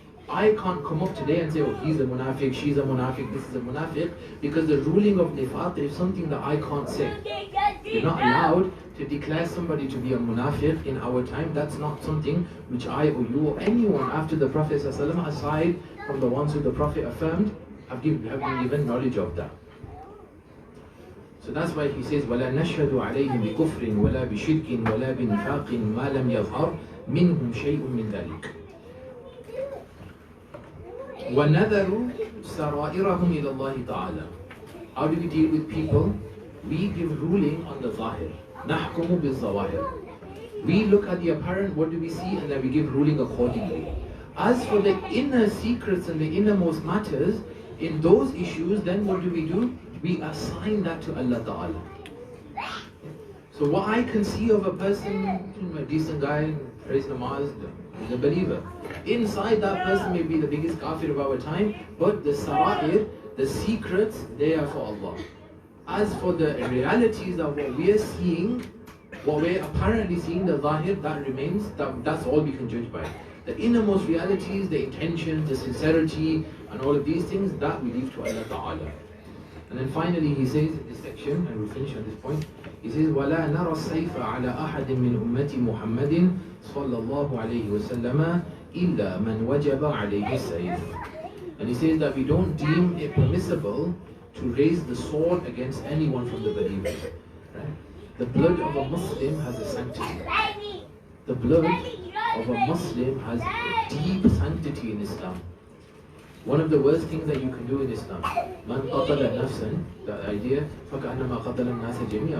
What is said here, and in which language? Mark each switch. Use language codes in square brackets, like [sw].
[en] I can't come up today and say, oh, he's a munafiq, she's a munafiq, this is a munafiq, because the ruling of nifaq is something that I can't say. You're not allowed to declare somebody to be a munafiq in our time. That's not something which I or you or anyone after the Prophet ﷺ, aside from the ones who the Prophet affirmed, have been given knowledge of that. So that's why he says, [ar] وَلَا نَشْهَدُ عَلَيْهِمْ بِكُفْرٍ وَلَا بِشِرْكٍ وَلَا بِنِفَاقٍ مَا لَمْ يَظْهَرْ مِنْهُمْ شَيْءٌ مِنْ ذَلِكَ وَنَذَرُ سَرَائِرَهُمْ إِلَى اللَّهِ تَعَالَى. [en] How do we deal with people? We give ruling on the zahir. [ar] نَحْكُمُ بِالظَّوَاهِرِ. [en] We look at the apparent, what do we see, and then we give ruling accordingly. As for the inner secrets and the innermost matters, in those issues, then what do? We assign that to Allah Ta'ala. So what I can see of a person, a decent guy, prays namaz, is a believer. Inside that person may be the biggest kafir of our time, but the sara'ir, the secrets, they are for Allah. As for the realities of what we are seeing, what we're apparently seeing, the zahir, that remains, that's all we can judge by. The innermost realities, the intentions, the sincerity, and all of these things, that we leave to Allah Ta'ala. And then finally he says in this section, and we'll finish on this point, he says, [ar] وَلَا نَرَى السَّيْفَ عَلَى أَحَدٍ مِّنْ أُمَّةِ مُحَمَّدٍ صَلَّى اللَّهُ عَلَيْهِ وَسَلَّمَ إِلَّا مَنْ وَجَبَ عَلَيْهِ السَّيْفِ. [en] And he says that we don't deem it permissible to raise the sword against anyone from the believers. Right? The blood of a Muslim has a sanctity. The blood of a Muslim has a deep sanctity in Islam. One of the worst things that you can do in Islam, [ar] man qatala nafsan, [en] the idea, [ar] فَكَأَنَّمَا قَتَلَ النَّاسَ جَمِيعًا.